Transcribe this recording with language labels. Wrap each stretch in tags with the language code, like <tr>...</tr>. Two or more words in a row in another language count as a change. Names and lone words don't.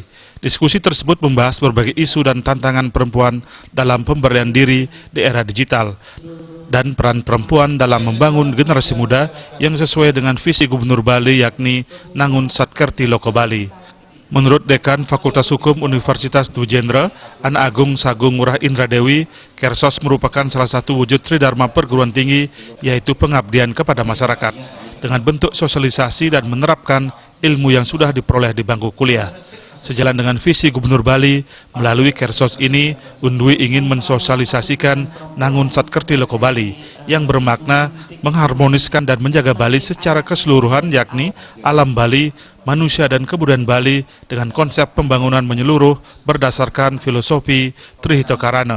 <id>Diskusi tersebut membahas berbagai isu dan tantangan perempuan dalam pemberdayaan diri di era digital dan peran perempuan dalam membangun generasi muda yang sesuai dengan visi Gubernur Bali, yakni Nangun Satkerti Loka Bali. Menurut Dekan Fakultas Hukum Universitas Dwi Jendra, An Agung Sagung Ngurah Indra Dewi, Kersos merupakan salah satu wujud tridharma perguruan tinggi, yaitu pengabdian kepada masyarakat, dengan bentuk sosialisasi dan menerapkan ilmu yang sudah diperoleh di bangku kuliah. Sejalan dengan visi Gubernur Bali, melalui Kersos ini, Undui ingin mensosialisasikan Nangun Satkerti Loka Bali yang bermakna mengharmoniskan dan menjaga Bali secara keseluruhan, yakni alam Bali, manusia dan kebudayaan Bali dengan konsep pembangunan menyeluruh berdasarkan filosofi Trihita Karana.</id>